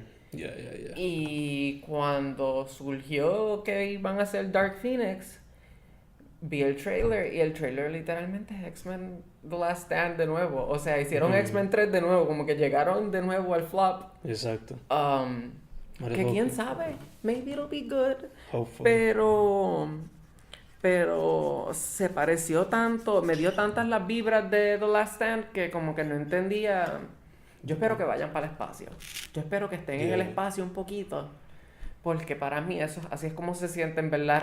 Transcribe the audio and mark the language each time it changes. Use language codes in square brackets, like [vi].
[en] Yeah, yeah, yeah. [es] Y cuando surgió que iban a hacer Dark Phoenix, vi el trailer y el trailer literalmente es X-Men The Last Stand de nuevo. O sea, hicieron X-Men 3 de nuevo, como que llegaron de nuevo al flop. Exacto. Que quién sabe, [en] maybe it'll be good. Hopefully. [es] Pero se pareció tanto, me dio tantas las vibras de The Last Stand que como que no entendía. Yo espero que vayan para el espacio. Yo espero que estén en el [en] Yeah. [es] espacio un poquito. Porque para mí eso, así es como se sienten, ¿verdad?